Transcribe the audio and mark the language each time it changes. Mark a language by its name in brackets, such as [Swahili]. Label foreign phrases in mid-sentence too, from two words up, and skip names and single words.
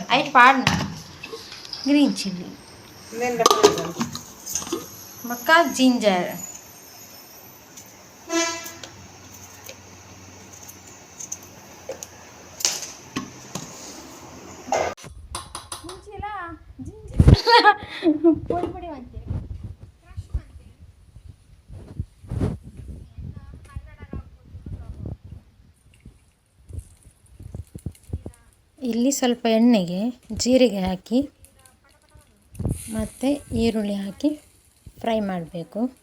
[Tulu] ಐಟ್ ಪಾಡ್ನ [English] green chilli [Tulu] ಬೊಕ್ಕ ಜಿಂಜರ್ ಪೊಡಿ ಪೊಡಿ ಮಾಡ್ತೀವಿ [Kannada] ಇಲ್ಲಿ ಸ್ವಲ್ಪ ಎಣ್ಣೆಗೆ ಜೀರಿಗೆ ಹಾಕಿ ಮತ್ತು ಈರುಳ್ಳಿ ಹಾಕಿ ಫ್ರೈ ಮಾಡಬೇಕು.